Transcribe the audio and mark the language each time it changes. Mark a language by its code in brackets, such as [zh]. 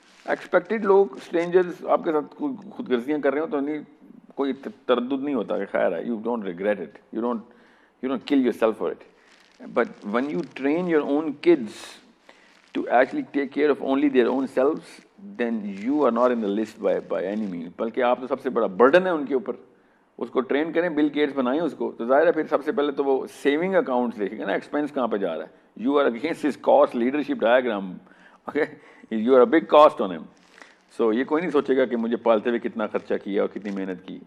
[ur] Expected لوگ, strangers آپ کے ساتھ خود غرضیاں کر رہے ہوں تو نہیں, کوئی تردد نہیں ہوتا کہ خیر ہے, [en] You don't regret it, you don't kill yourself for it. But when you train your own kids to actually take care of only their own selves, then you are not in the list by any means. [ur] بلکہ آپ تو سب سے بڑا burden ہے ان کے اوپر. اس کو train کریں, بل گیٹس بنائیں اس کو, تو ظاہر ہے پھر سب سے پہلے تو وہ سیونگ اکاؤنٹس دیکھیں گے نا, ایکسپینس کہاں پہ جا رہا ہے. [en] You are against his caste leadership diagram, okay, you are a big caste on him. [ur] سو یہ کوئی نہیں سوچے گا کہ مجھے پالتے ہوئے کتنا خرچہ کیا اور کتنی محنت کی.